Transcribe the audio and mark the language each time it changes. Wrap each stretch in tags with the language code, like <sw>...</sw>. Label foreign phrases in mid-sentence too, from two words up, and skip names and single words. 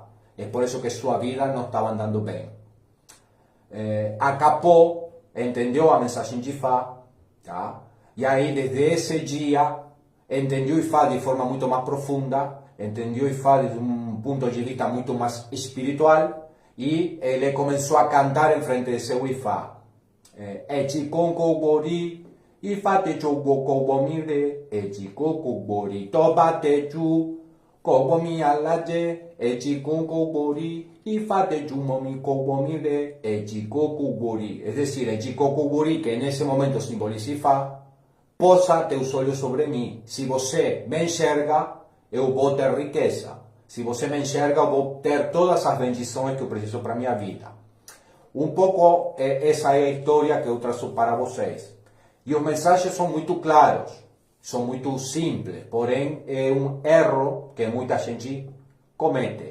<pt>É por isso que sua vida não estava andando bem. Acapó entendeu a mensagem de IFA, tá? E aí, desde esse dia, entendeu o IFA de forma muito mais profunda, entendeu o IFA desde um ponto de vista muito mais espiritual, e ele começou a cantar em frente de seu IFA.</pt> <yo>Jikon Kuburi, IFA te chogo kobomire, Jikon Kuburi, toba te chu, kobomi alaje, Jikon Kuburi, IFA te chumomi kobomire, Jikon Kuburi.</yo> <es>Es decir, Jikon Kuburi, que en ese momento simboliza IFA,</es> <pt>posa teus olhos sobre mim. Se você me enxerga, eu vou ter riqueza. Se você me enxerga, eu vou ter todas as bendições que eu preciso para a minha vida. Um pouco essa é a história que eu trago para vocês. E os mensagens são muito claros, são muito simples, porém é um erro que muita gente comete.</pt>